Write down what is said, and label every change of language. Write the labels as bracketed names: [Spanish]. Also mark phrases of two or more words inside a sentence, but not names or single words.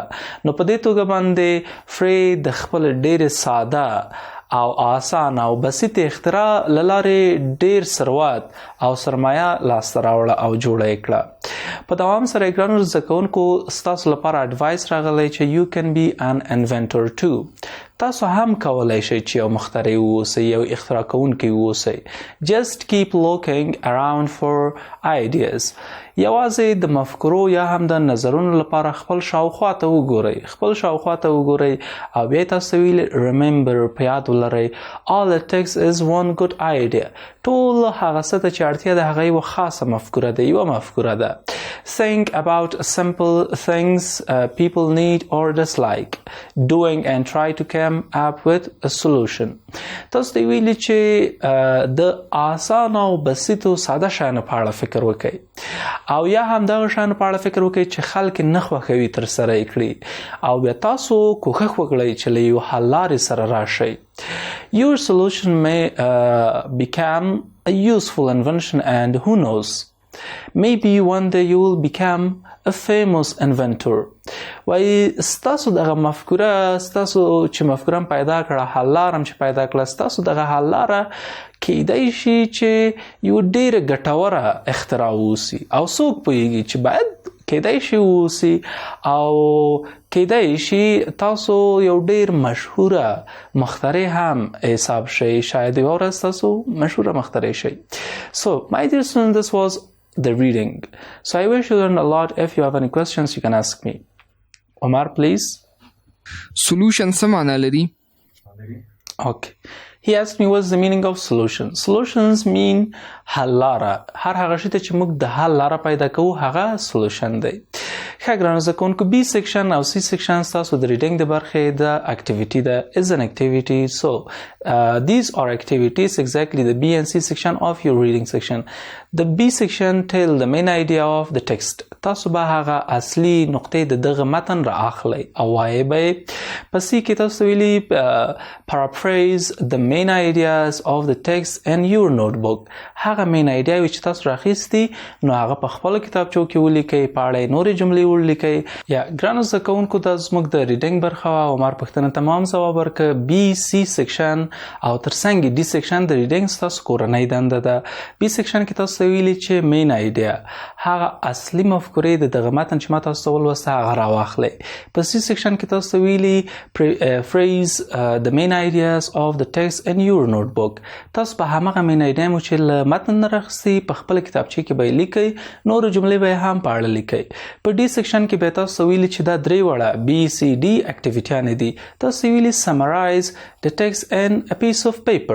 [Pashto] نو په دې توګه باندې فري د خپل ډېر ساده او آسان او بسیط اختراع للارې ډېر ثروت او سرمایه لاسته راوړه او جوړه یې کړه. په دوام سره ګرانو زده کوونکو ستاسو لپاره اډوایس راغلی چې [English] you can be an inventor too. [Pashto] تاسو هم کولای شئ چې یو مخترع واوسئ، یو اختراع کوونکی واوسئ. [English] Just keep looking around for ideas. [Pashto] یوازې د مفکورو یا هم د نظرونو لپاره خپل شاوخوا ته وګورئ او بیا تاسو ویل remember په یاد ولرئ [English] all it takes is one good idea. [Pashto] ټول هغه څه ته چې اړتیا ده هغه یوه خاصه مفکوره ده، یوه مفکوره ده. [English] Think about simple things people need or dislike doing and try to come up with a solution. [Pashto] تاسو ته ویلي چې د آسان او بسیطو ساده شیانو په اړه فکر وکړئ او یا هم دغه شیانو په اړه فکر وکړئ چې خلک نه خوښوي ترسره یې کړي او بیا تاسو کوښښ وکړئ چې له یو حل لارې سره راشئ. [English] Your solution may become a useful invention and who knows, maybe one day you will become a famous inventor. [Pashto] وای ستاسو دغه مفکوره، ستاسو چې مفکوره پیدا کړه، حل لاره چې پیدا کړه، ستاسو دغه حل لاره کیدای شي چې یو ډېره ګټوره اختراع واوسي او څوک پوهیږي چې باید کیدای شي واوسي او کیدای شي تاسو یو ډېر مشهوره مخترع هم حساب شئ، شاید یوه ورځ تاسو مشهوره مخترع شئ. [English] So my dear students, this was the reading. So I wish you learned a lot. If you have any questions, you can ask me. Omar, please. [Pashto] Solution څه معنی لري؟ [English] Okay. He asked me what's the meaning of solution. Solutions mean [Pashto] حل لاره. هر هغه شي ته چې موږ د حل لاره پیدا کوو هغه solution دی. ښه ګرانو زده کوونکو، [English] B section [Pashto] او [English] C section [Pashto] ستاسو د reading د برخې د activity ده [English] is an activity. So these are activities exactly the B and C section of your reading section. The B section tell the main idea of the text. [Pashto] تاسو به هغه اصلي نقطې د دغه متن را اخلئ او وایئ به یې. په C کې تاسو ویلي [English] paraphrase the main ideas of the text in your notebook. [Pashto] هغه [English] main idea [Pashto] چې تاسو راخیستي نو هغه په خپل کتابچو کې ولیکئ، په اړه نورې جملې ولیکئ. یا ګرانو زده کوونکو دا زموږ د ریډینګ برخه وه. عمر پوښتنه تمام ځواب ورکړه. [English] B C section [Pashto] او ترڅنګ [English] D section [Pashto] د ریډینګ ستاسو کورنۍ دنده ده. [English] B section [Pashto] کې تاسو ویلي چې [English] main idea [Pashto] هغه اصلي مفکورې د دغه متن چې ما تاسو ته ولوسته هغه راواخلئ. [English] په C section [Pashto] کې تاسو ویلي [English] phrase the main ideas of the text in your notebook. [Pashto] تاسو په همغه [English] main idea [Pashto] مو چې له متن نه راخستي په خپل کتابچې کې به یې لیکئ، نورو جملې به یې هم په اړه لیکئ. په [English] D section [Pashto] کې به تاسو ویلي چې دا 3 وړه BCD اکټیویټیانې دي. تاسو ویلي [English] summarize the text in a piece of paper.